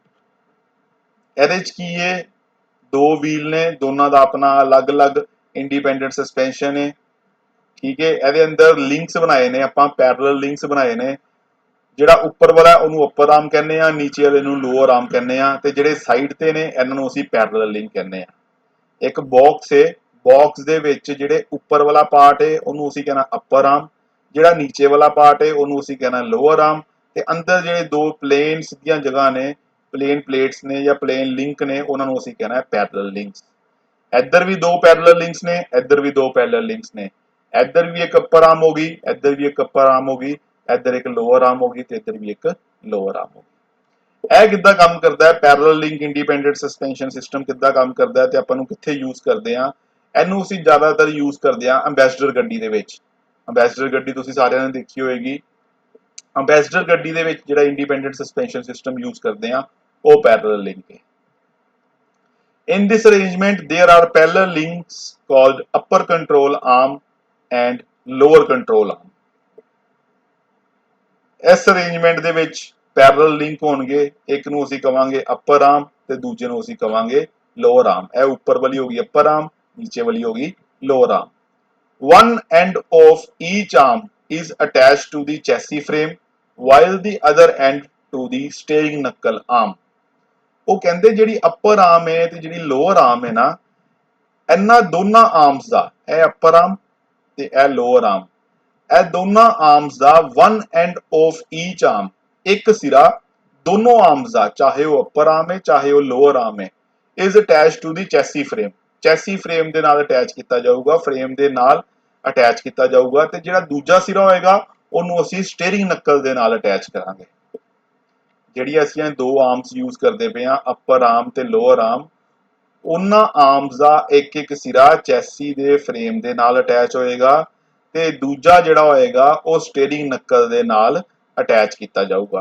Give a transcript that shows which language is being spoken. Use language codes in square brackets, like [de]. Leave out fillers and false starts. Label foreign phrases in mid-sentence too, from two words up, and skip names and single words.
[pa] ਇਹਦੇ ਚ ਕੀ ਹੈ, ਦੋ ਵ੍ਹੀਲ ਨੇ, ਦੋਨੋਂ ਕਾ ਅਪਨਾ ਅਲੱਗ ਅਲੱਗ [en] independent suspension [pa] ਹੈ। ਠੀਕ ਹੈ, ਇਹਦੇ ਅੰਦਰ ਲਿੰਕਸ ਬਣਾਏ ਨੇ ਆਪਾਂ, [en] parallel links [pa] ਬਣਾਏ ਨੇ। ਜਿਹੜਾ ਉੱਪਰ ਵਾਲਾ ਉਹਨੂੰ [en] upper arm [pa] ਕਹਿਨੇ ਆ, ਨੀਚੇ ਵਾਲੇ ਨੂੰ [en] lower arm [pa] ਕਹਿਨੇ ਆ, ਤੇ ਜਿਹੜੇ ਸਾਈਡ ਤੇ ਨੇ ਇਨ੍ਹਾਂ ਨੂੰ ਅਸੀਂ [en] parallel link [pa] ਕਹਿਨੇ ਆ। ਇੱਕ ਬਾਕਸ ਹੈ, ਬਾਕਸ ਦੇ ਵਿੱਚ ਜਿਹੜੇ ਉੱਪਰ ਵਾਲਾ ਪਾਰਟ ਹੈ ਉਹਨੂੰ ਅਸੀਂ ਕਹਿਣਾ [en] upper arm, [pa] ਜਿਹੜਾ ਨੀਚੇ ਵਾਲਾ ਪਾਰਟ ਹੈ ਉਹਨੂੰ ਅਸੀਂ ਕਹਿਣਾ [en] lower arm, [pa] ਤੇ ਅੰਦਰ ਜਿਹੜੇ ਦੋ ਪਲੇਨ ਸਿੱਧੀਆਂ ਜਗ੍ਹਾ ਨੇ, [en] plain plates [pa] ਨੇ ਯਾ [en] plain link [pa] ਨੇ, ਉਹਨਾਂ ਨੂੰ ਅਸੀਂ ਕਹਿਣਾ ਹੈ [en] parallel links. [hi] इधर भी दो [en] parallel links [hi] ने, इधर भी दो [en] parallel links [hi] ने, इधर भी एक [en] upper arm [hi] होगी, इधर भी एक [en] upper arm [hi] होगी, इधर एक [en] lower arm [hi] होगी, ते इधर भी एक [en] lower arm [hi] होगी। [pa] ਇਹ ਕਿੱਦਾਂ ਕੰਮ ਕਰਦਾ ਹੈ [en] parallel link independent suspension system, [pa] ਕਿੱਦਾਂ ਕੰਮ ਕਰਦਾ ਹੈ ਤੇ ਆਪਾਂ ਨੂੰ ਕਿੱਥੇ ਯੂਜ਼ ਕਰਦੇ ਆ? ਇਹਨੂੰ ਅਸੀਂ ਜ਼ਿਆਦਾਤਰ ਯੂਜ਼ ਕਰਦੇ ਆ ਅੰਬੈਸਡਰ ਗੱਡੀ ਦੇ ਵਿੱਚ। ਅੰਬੈਸਡਰ ਗੱਡੀ ਤੁਸੀਂ ਸਾਰਿਆਂ ਨੇ ਦੇਖੀ ਹੋਏਗੀ। ਅੰਬੈਸਡਰ ਗੱਡੀ ਦੇ ਵਿੱਚ ਜਿਹੜਾ [en] independent suspension system use [pa] ਕਰਦੇ ਆ ਉਹ [en] parallel link [pa] ਹੈ। [en] In this arrangement there are parallel links called upper control arm and lower control arm। [pa] ਇਸ ਅਰੇਂਜਮੈਂਟ ਦੇ ਵਿੱਚ [en] parallel link [pa] ਹੋਣਗੇ, ਇੱਕ ਨੂੰ ਅਸੀਂ ਕਵਾਂਗੇ [en] upper arm [pa] ਤੇ ਦੂਜੇ ਨੂੰ ਅਸੀਂ ਕਵਾਂਗੇ [en] lower arm. [pa] ਇਹ ਉੱਪਰ ਵਾਲੀ ਹੋ ਗਈ [en] upper arm, [pa] ਨੀਚੇ ਵਾਲੀ ਹੋ ਗਈ [en] lower arm. One end of each arm is attached to the chassis frame while the other end to the steering knuckle arm। [pa] ਉਹ ਕਹਿੰਦੇ ਜਿਹੜੀ [en] upper arm [pa] ਹੈ ਤੇ ਜਿਹੜੀ [en] lower arm [pa] ਹੈ ਨਾ, ਇਹਨਾਂ ਦੋਨਾਂ ਆਰਮਸ ਦਾ, ਇਹ [en] upper arm [pa] ਤੇ ਇਹ [en] lower arm, [pa] ਇਹ ਦੋਨਾਂ ਆਰਮਸ ਦਾ [en] one end of each arm, [pa] ਇੱਕ ਸਿਰਾ ਦੋਨੋਂ ਆਰਮਸ ਦਾ, ਚਾਹੇ ਉਹ [en] upper arm [pa] ਹੈ ਚਾਹੇ ਉਹ [en] lower arm [pa] ਹੈ, [en] is attached to the chassis frame। chassis frame [pa] ਦੇ ਨਾਲ ਅਟੈਚ ਕੀਤਾ ਜਾਊਗਾ, ਫਰੇਮ ਦੇ ਨਾਲ ਅਟੈਚ ਕੀਤਾ ਜਾਊਗਾ, ਤੇ ਜਿਹੜਾ ਦੂਜਾ ਸਿਰਾ ਹੋਏਗਾ ਉਹਨੂੰ ਅਸੀਂ [en] steering knuckle [pa] ਦੇ ਨਾਲ ਅਟੈਚ ਕਰਾਂਗੇ। ਜਿਹੜੀ ਅਸੀਂ ਦੋ ਆਰਮਸ ਯੂਜ਼ ਕਰਦੇ ਪਏ ਆ, [en] upper arm [pa] ਤੇ [en] lower arm, [pa] ਉਹਨਾਂ ਆਰਮਸ ਦਾ ਇੱਕ ਇੱਕ ਸਿਰਾ ਚੈਸੀ ਦੇ ਫਰੇਮ ਦੇ ਨਾਲ ਅਟੈਚ ਹੋਏਗਾ ਤੇ ਦੂਜਾ ਜਿਹੜਾ ਹੋਏਗਾ ਉਹ [en] steering knuckle [pa] ਦੇ ਨਾਲ ਅਟੈਚ ਕੀਤਾ ਜਾਊਗਾ।